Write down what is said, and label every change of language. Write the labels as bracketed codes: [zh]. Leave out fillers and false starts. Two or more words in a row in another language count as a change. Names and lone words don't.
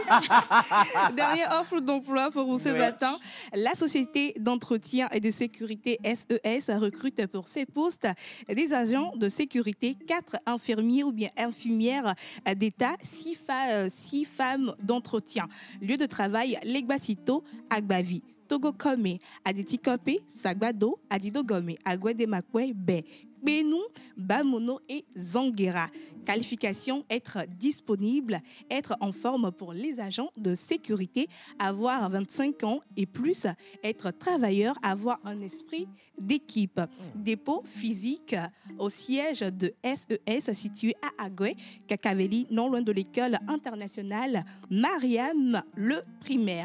[fr] Dernière offre d'emploi pour vous ce matin. La société d'entretien et de sécurité SES recrute pour ses postes des agents de sécurité, 4 infirmiers ou bien infirmières d'État, 6 femmes d'entretien. Lieu de travail, Legbasito, Agbavi. Togo Kome, Aditi Kope, Sagbado, Adido Gome, Agwedemakwe, Be, Benou, Bamono et Zanguera. Qualification, être disponible, être en forme pour les agents de sécurité, avoir 25 ans et plus, être travailleur, avoir un esprit d'équipe. Dépôt physique au siège de SES situé à Agwe, Kakaveli, non loin de l'école internationale Mariam le primaire.